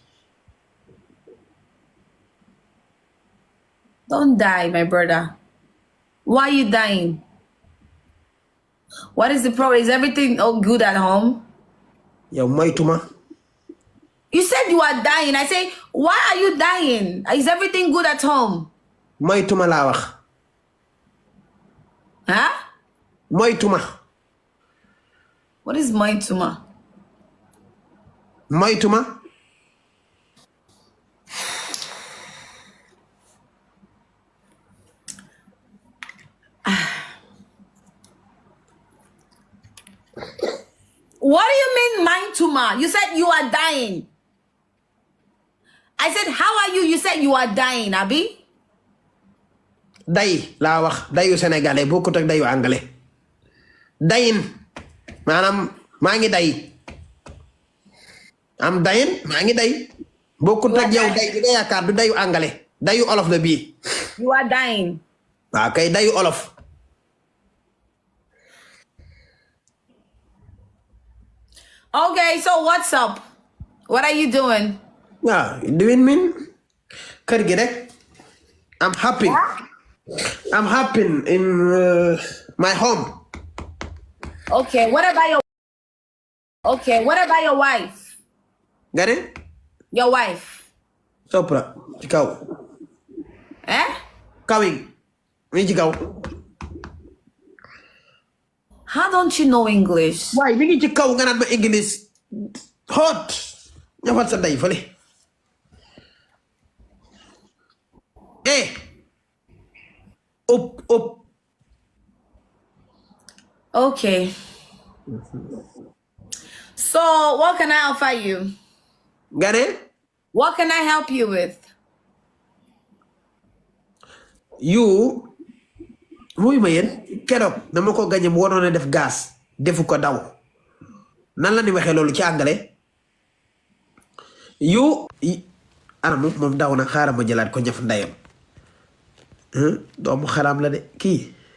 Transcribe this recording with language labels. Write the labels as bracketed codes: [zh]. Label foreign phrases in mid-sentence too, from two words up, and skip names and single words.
[en] Don't die, my brother. Why are you dying? What is the problem? Is everything all good at home? [wo] Yow moytuma. [en] You said you are dying. I say, why are you dying? Is everything good at home? [wo] Moytuma laa wax. Huh? Moytuma. [en] What is my tumor? [wo] Moytuma. [en] What do you mean, mind tumor? You said you are dying. I said, how are you? You said you are dying, Abi. [wo] Day laa wax dayu sénégalais bokkut ak dayu anglais. Dayin maanaam maa ngi day. Am dayin maa ngi day. Bokkut ak yow day bi nga yaakaar du dayu anglais. Dayu olof la bii. [en] You are dying. [wo] Waaw kay dayu olof. [en] Okay, so what's up? What are you doing? [wo] Waaw [en] doing mean [wo] kër gi rek. [en] I'm happy. I'm happy in my home. Okay, what about your wife? [wo] Nga ne? [en] Your wife. [wo] Sopra ci kaw. Eh? Kawing. Mi ci kaw. [en] How don't you know English? [wo] Waaye mi ngi ci kaw nga naan ma English. Hot. Ñafal sa day fële. [en] Up. Okay. So, what can I offer you? [wo] Nga ne? [en] What can I help you with? [wo] You muy ma yéen keroog dama ko gañe mu waroon a def gaz defu ko daw nan la ni waxee loolu ci anglais you anamu moom daw na xaaral ma jëlaat ko ñaf ndayam doomu xaraam la de kii